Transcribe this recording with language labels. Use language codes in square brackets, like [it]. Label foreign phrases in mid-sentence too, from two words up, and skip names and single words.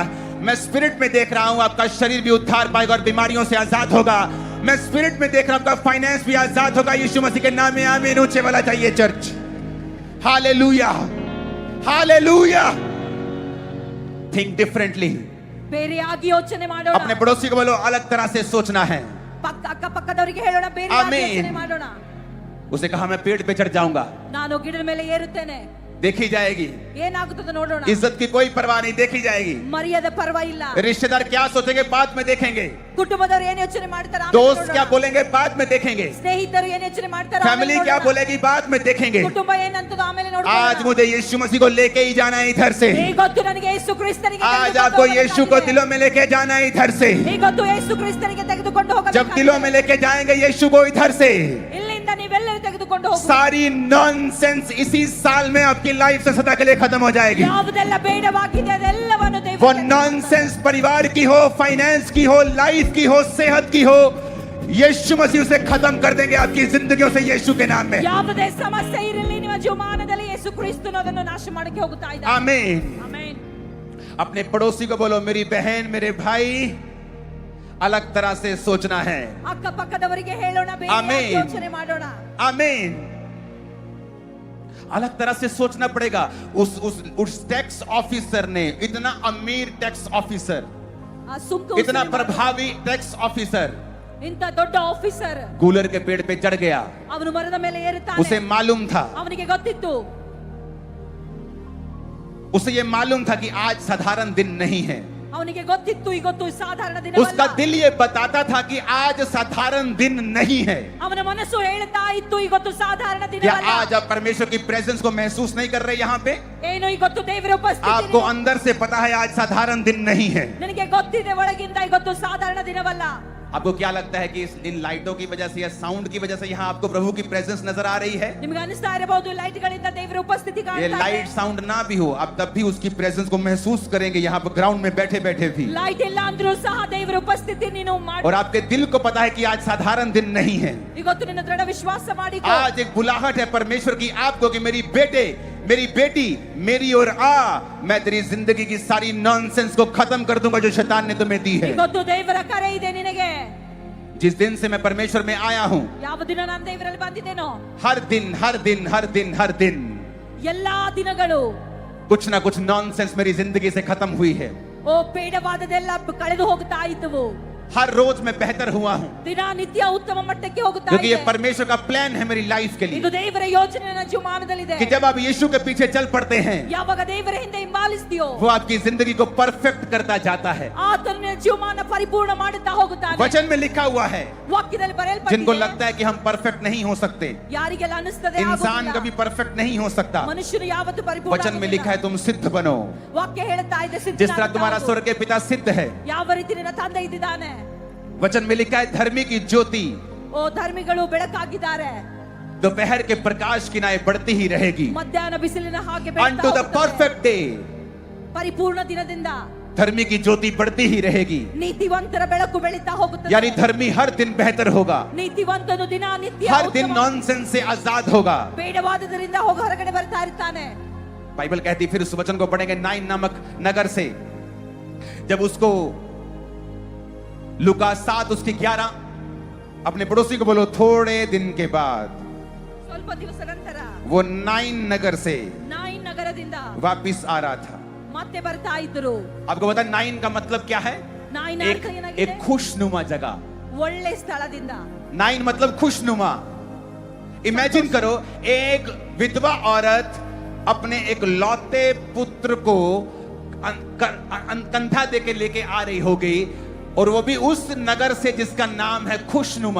[hi] मैं स्पिरिट में देख रहा हूं आपका शरीर भी उद्धार पाएगा और बीमारियों से आजाद होगा। मैं स्पिरिट में देख रहा हूं आपका फाइनेंस भी आजाद होगा। यीशु मसीह के नाम में आमीन। ऊंचे वाला चाहिए चर्च। हालेलुया, हालेलुया। [en] think differently. [kn] ಬೇರೆಯಾಗಿ ಯೋಚನೆ ಮಾಡೋಣ। [hi] अपने पड़ोसी को बोलो अलग तरह से सोचना है। [kn] ಅಕ್ಕಪಕ್ಕದವರಿಗೆ ಹೇಳೋಣ, ಬೇರೆಯಾಗಿ ಆಮೆನ್। ಯೋಚನೆ ಮಾಡೋಣ। [hi] उसने कहा मैं पेड़ पे चढ़ जाऊंगा, [kn] ನಾನು ಗಿಡದ ಮೇಲೆ ಏರುತ್ತೇನೆ, [hi] देखी जाएगी। [kn] ಏನಾಗುತ್ತದೆ ನೋಡೋಣ। [hi] इज्जत की कोई परवाह नहीं, देखी जाएगी। [kn] ಮರ್ಯಾದೆ ಪರವಾಗಿಲ್ಲ। [hi] रिश्तेदार क्या सोचेंगे बाद में देखेंगे। [kn] ಕುಟುಂಬದವರು ಏನು ಯೋಚನೆ ಮಾಡ್ತಾರೆ ಆಮೇಲೆ [hi] दोस्त [kn] ನೋಡೋಣ। [hi] क्या बोलेंगे बाद में देखेंगे। [kn] ಸ್ನೇಹಿತರು ಏನು ಯೋಚನೆ ಮಾಡ್ತಾರೆ ಆಮೇಲೆ [hi] फैमिली क्या [kn] ನೋಡೋಣ। [hi] बोलेगी बाद में देखेंगे। [kn] ಕುಟುಂಬ ಏನಂತದೋ ಆಮೇಲೆ ನೋಡೋಣ। [hi] आज मुझे यीशु मसीह को लेके ही जाना है इधर से। [kn] ಈಗೊತ್ತು ನನಗೆ ಯೇಸು ಕ್ರಿಸ್ತನಿಗೆ [hi] आज [kn] ತೆಗೆದುಕೊಂಡು [hi] आपको यीशु को [kn] ಹೋಗಬೇಕಾಗಿದೆ। [hi] दिलों में लेके जाना है इधर से। [kn] ಈಗೊತ್ತು ಯೇಸು ಕ್ರಿಸ್ತನಿಗೆ ತೆಗೆದುಕೊಂಡು [hi] जब [kn] ಹೋಗಬೇಕಾಗಿದೆ। [hi] दिलों में लेके जाएंगे यीशु को इधर से, [kn] ಇಲ್ಲಿಂದ ನೀವೆಲ್ಲರೂ ತೆಗೆದುಕೊಂಡು ಹೋಗಿ। [hi] सारी नॉनसेंस इसी साल में आपकी लाइफ से सदा के लिए खत्म हो जाएगी। [kn] ಯಾವುದೆಲ್ಲ ಬೇಡವಾಗಿದೆ ಅದೆಲ್ಲವನ್ನು ದೇವರು [hi] वो [kn] ತೆಗೆದುಕೊಂಡು [hi] नॉनसेंस परिवार की हो, फाइनेंस की हो, लाइफ की हो, सेहत की हो, यीशु मसीह उसे खत्म कर देंगे आपकी जिंदगियों से यीशु के नाम में। [kn] ಯಾವುದೇ ಸಮಸ್ಯೆ ಇರಲಿ ನಿಮ್ಮ ಜೀವಮಾನದಲ್ಲಿ ಯೇಸು ಕ್ರಿಸ್ತನು ಅದನ್ನು ನಾಶ ಮಾಡಕ್ಕೆ ಹೋಗುತ್ತಾ ಇದ್ದಾನೆ। [hi] आमीन। [kn] ಆಮೆನ್। [hi] अपने पड़ोसी को बोलो मेरी बहन मेरे भाई अलग तरह से सोचना है। [kn] ಅಕ್ಕಪಕ್ಕದವರಿಗೆ ಹೇಳೋಣ, ಬೇರೆಯಾಗಿ ಆಮೆನ್। ಯೋಚನೆ ಮಾಡೋಣ। [hi] आमीन। अलग तरह से सोचना पड़ेगा। उस [en] tax officer [hi] ने, इतना अमीर [en] tax officer, [kn] ಆ ಸುಂಕ [hi] इतना [kn] ವಸೂಲಿ [hi] प्रभावी [en] tax officer [kn] ಇಂತ ದೊಡ್ಡ ಆಫೀಸರ್ [hi] गूलर के पेड़ पे चढ़ गया। [kn] ಅವನು ಮರದ ಮೇಲೆ ಏರುತ್ತಾನೆ। [hi] उसे मालूम था, [kn] ಅವನಿಗೆ ಗೊತ್ತಿತ್ತು, [hi] उसे ये मालूम था कि आज साधारण दिन नहीं है। [kn] ಅವನಿಗೆ ಗೊತ್ತಿತ್ತು ಇವತ್ತು ಸಾಧಾರಣ [hi] उसका [kn] ದಿನವಲ್ಲ। [hi] दिल ये बताता था कि आज साधारण दिन नहीं है। [kn] ಅವನ ಮನಸ್ಸು ಹೇಳ್ತಾ ಇತ್ತು ಇವತ್ತು ಸಾಧಾರಣ [hi] क्या [kn] ದಿನವಲ್ಲ। [hi] आज आप परमेश्वर की प्रेजेंस को महसूस नहीं कर रहे यहाँ पे? [kn] ಏನು ಇವತ್ತು ದೇವರ ಉಪಸ್ಥಿತಿ [hi] आपको अंदर से पता है आज साधारण दिन नहीं है। [kn] ನನಗೆ ಗೊತ್ತಿದೆ ಒಳಗಿಂದ ಇವತ್ತು ಸಾಧಾರಣ ದಿನವಲ್ಲ। [hi] आपको क्या लगता है कि इन लाइटों की वजह से या साउंड की वजह से यहाँ आपको प्रभु की प्रेजेंस नजर आ रही है? [kn] ನಿಮಗೆ ಅನಿಸ್ತಾ ಇರಬಹುದು ಲೈಟ್ ಗಳಿಂದ ದೇವರ ಉಪಸ್ಥಿತಿ [hi] ये [kn] ಕಾಣ್ತಾ ಇದೆ। [en] light sound [hi] ना भी हो, आप तब भी उसकी प्रेजेंस को महसूस करेंगे यहाँ पर ग्राउंड में बैठे बैठे भी। [kn] ಲೈಟ್ ಇಲ್ಲ ಅಂದ್ರೂ ಸಹ ದೇವರ ಉಪಸ್ಥಿತಿ ನೀನು ಮಾಡಿ। [hi] और आपके दिल को पता है कि आज साधारण दिन नहीं है। [kn] ಇವತ್ತು ನಿನ್ನ ದೃಢ ವಿಶ್ವಾಸ ಮಾಡಿಕೋ। [hi] आज एक बुलाहट है परमेश्वर की आपको कि मेरी बेटे, मेरी बेटी, मेरी ओर आ, मैं तेरी जिंदगी की सारी नॉनसेंस को खत्म कर दूंगा जो शैतान ने तुम्हें दी है। [kn] ಇವತ್ತು ದೇವರ ಕರೆ ಇದೆ ನಿನಗೆ। [hi] जिस दिन से मैं परमेश्वर में आया हूं, [kn] ಯಾವ ದಿನ ನಾನು ದೇವರಲ್ಲಿ ಬಂದಿದ್ದೇನೋ [hi] हर दिन हर दिन हर दिन हर दिन [kn] ಎಲ್ಲಾ ದಿನಗಳು [hi] कुछ ना कुछ नॉनसेंस मेरी जिंदगी से खत्म हुई है। [kn] ಓ ಬೇಡವಾದದೆಲ್ಲ ಕಳೆದು ಹೋಗ್ತಾ ಇದ್ದವು। [hi] हर रोज मैं बेहतर हुआ हूं, [kn] ದಿನನಿತ್ಯ ಉತ್ತಮ ಮಟ್ಟಕ್ಕೆ ಹೋಗುತ್ತಾ [hi] क्योंकि ये [kn] ಇದೆ. [hi] परमेश्वर का प्लान है मेरी लाइफ के [kn] ಇದು [hi] लिए। [kn] ದೇವರ ಯೋಜನೆ ನನ್ನ ಜೀವಮಾನದಲ್ಲಿದೆ. [hi] कि जब आप यीशु के पीछे चल पड़ते हैं, [kn] ಯಾವಾಗ ದೇವರ ಹಿಂದೆ ಹಿಂಬಾಲಿಸ್ತೀಯೋ [hi] वो आपकी जिंदगी को परफेक्ट करता जाता है। [kn] ಆತನು ನಿನ್ನ ಜೀವಮಾನ ಪರಿಪೂರ್ಣ ಮಾಡುತ್ತಾ ಹೋಗುತ್ತಾನೆ. [hi] वचन में लिखा हुआ है, [kn] ವಾಕ್ಯದಲ್ಲಿ [hi] जिनको [kn] ಬರೆಯಲ್ಪಟ್ಟಿದೆ. [hi] लगता है कि हम परफेक्ट नहीं हो सकते, [kn] ಯಾರಿಗೆಲ್ಲ ಅನಿಸ್ತದೆ [hi] इंसान [kn] ಆಗೋದಿಲ್ಲ. [hi] कभी परफेक्ट नहीं हो सकता, [kn] ಮನುಷ್ಯನು ಯಾವತ್ತೂ ಪರಿಪೂರ್ಣ [hi] वचन में [kn] ಆಗೋದಿಲ್ಲ. [hi] लिखा है तुम सिद्ध बनो, [kn] ವಾಕ್ಯ ಹೇಳುತ್ತಾ ಇದೆ [hi] जिस तरह तुम्हारा स्वर्ग के पिता सिद्ध है। [kn] ಯಾವ ರೀತಿ ನಿನ್ನ ತಂದೆ ಇದ್ದಾನೆ. [hi] वचन में लिखा है धर्मी की ज्योति [kn] ಓ ಧರ್ಮಿಗಳು ಬೆಳಕಾಗಿದ್ದಾರೆ, [hi] दोपहर के प्रकाश की नाई बढ़ती ही रहेगी [kn] ಮಧ್ಯಾಹ್ನ ಬಿಸಿಲಿನ ಹಾಗೆ [en] unto the perfect day। [kn] ಪರಿಪೂರ್ಣ ದಿನದಿಂದ [hi] धर्मी की ज्योति बढ़ती ही रहेगी, [kn] ನೀತಿವಂತರ ಬೆಳಕು ಬೆಳೀತಾ ಹೋಗುತ್ತದೆ. [hi] यानी धर्मी हर दिन बेहतर होगा, [kn] ನೀತಿವಂತನು ದಿನನಿತ್ಯ [hi] हर दिन नॉनसेंस से आजाद होगा। [kn] ಬೇಡವಾದದರಿಂದ ಹೋಗಿ ಹೊರಗಡೆ ಬರ್ತಾ ಇರ್ತಾನೆ. [hi] बाइबल कहती, फिर उस वचन को पढ़ेंगे नाइन नामक नगर से, जब उसको लूका 7 उसकी 11, अपने पड़ोसी को बोलो थोड़े दिन के बाद [kn] ಸ್ವಲ್ಪ ದಿವಸ ನಂತರ [hi] वो नाइन नगर से [kn] ನಾಯಿನ್ ನಗರದಿಂದ [hi] वापिस आ रहा था। [kn] ಮತ್ತೆ ಬರ್ತಾ ಇದ್ರು. [hi] आपको पता है नाइन का मतलब क्या है? [kn] ನಾಯಿನ [hi] एक, [kn] ಅರ್ಥ ಏನಾಗಿದೆ? [hi] एक खुशनुमा जगह। [kn] ಒಳ್ಳೆ ಸ್ಥಳದಿಂದ. [hi] नाइन मतलब खुशनुमा। इमेजिन करो, एक विधवा औरत अपने एक लौते पुत्र को कंधा दे के लेके आ रही होगी, और वो भी उस नगर से जिसका नाम है खुशनुमा।